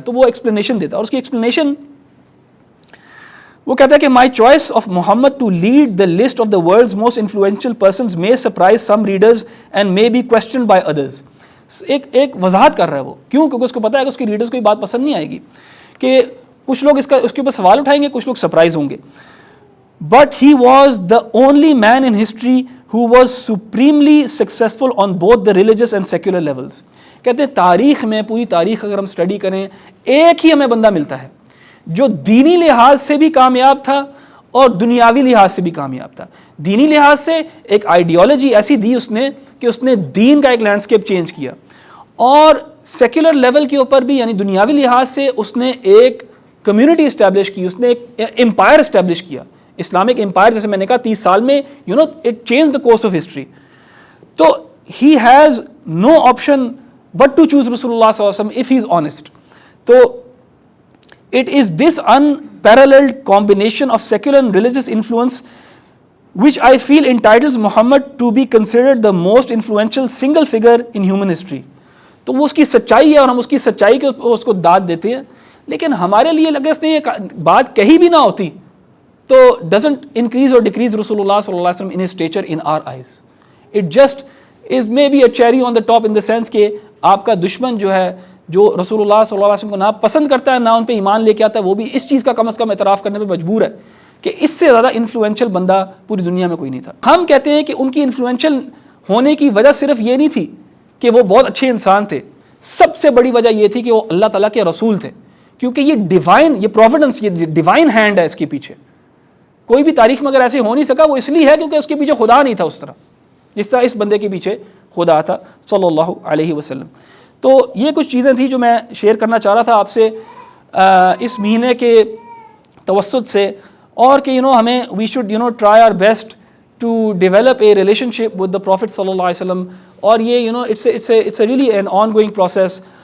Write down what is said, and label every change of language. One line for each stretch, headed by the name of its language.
Urdu: تو وہ ایکسپلینیشن دیتا ہے, اور اس کی ایکسپلینیشن وہ کہتا ہے کہ
English: My choice of Muhammad to lead the list of the world's most influential persons may surprise some readers and may be questioned by others.
Urdu: ایک وضاحت کر رہا ہے وہ, کیوں, کیونکہ اس کو پتا ہے کہ اس کی ریڈرز کو یہ بات پسند نہیں آئے گی, کہ کچھ لوگ اس کے اوپر سوال اٹھائیں گے, کچھ لوگ سرپرائز ہوں گے.
English: But he was the only man in history who was supremely successful on both the religious and secular levels.
Urdu: کہتے ہیں تاریخ میں, پوری تاریخ اگر ہم اسٹڈی کریں, ایک ہی ہمیں بندہ ملتا ہے جو دینی لحاظ سے بھی کامیاب تھا اور دنیاوی لحاظ سے بھی کامیاب تھا. دینی لحاظ سے ایک آئیڈیالوجی ایسی دی اس نے کہ اس نے دین کا ایک لینڈسکیپ چینج کیا, اور سیکولر لیول کے اوپر بھی یعنی دنیاوی لحاظ سے اس نے ایک کمیونٹی اسٹیبلش کی, اس نے ایک امپائر اسٹیبلش کیا, اسلامک امپائر, جیسے میں نے کہا 30 سال میں
English: It change the course of history. تو he has no option but to choose رسول اللہ صلی اللہ علیہ وسلم اف ہی از آنیسٹ. تو it is this unparalleled combination of secular and religious influence which I feel entitles Muhammad to be considered the most influential single figure in human history.
Urdu: تو وہ اس کی سچائی ہے اور ہم اس کی سچائی کے اس کو داد دیتے ہیں, لیکن ہمارے لیے لگے اس نے یہ بات کہی بھی نہ ہوتی تو
English: doesn't increase or decrease
Urdu: رسول اللہ صلی اللہ علیہ وسلم in his stature in our eyes.
English: It just is maybe a cherry on the top in the sense
Urdu: کہ آپ کا دشمن جو ہے, جو رسول اللہ صلی اللہ علیہ وسلم کو نہ پسند کرتا ہے نہ ان پہ ایمان لے کے آتا ہے, وہ بھی اس چیز کا کم از کم اعتراف کرنے پہ مجبور ہے کہ اس سے زیادہ انفلوئنشل بندہ پوری دنیا میں کوئی نہیں تھا. ہم کہتے ہیں کہ ان کی انفلوئنشل ہونے کی وجہ صرف یہ نہیں تھی کہ وہ بہت اچھے انسان تھے, سب سے بڑی وجہ یہ تھی کہ وہ اللہ تعالیٰ کے رسول تھے, کیونکہ یہ ڈیوائن, یہ پروویڈنس, یہ ڈیوائن ہینڈ ہے اس کے پیچھے. کوئی بھی تاریخ میں اگر ایسے ہو نہیں سکا وہ اس لیے ہے کیونکہ اس کے پیچھے خدا نہیں تھا اس طرح جس طرح اس بندے کے پیچھے خدا تھا صلی اللہ علیہ وسلم. تو یہ کچھ چیزیں تھیں جو میں شیئر کرنا چاہ رہا تھا آپ سے اس مہینے کے توسط سے, اور کہ ہمیں
English: we should try our best to develop a relationship with the prophet
Urdu: صلی اللہ علیہ وسلم. اور یہ
English: It's a really an ongoing process.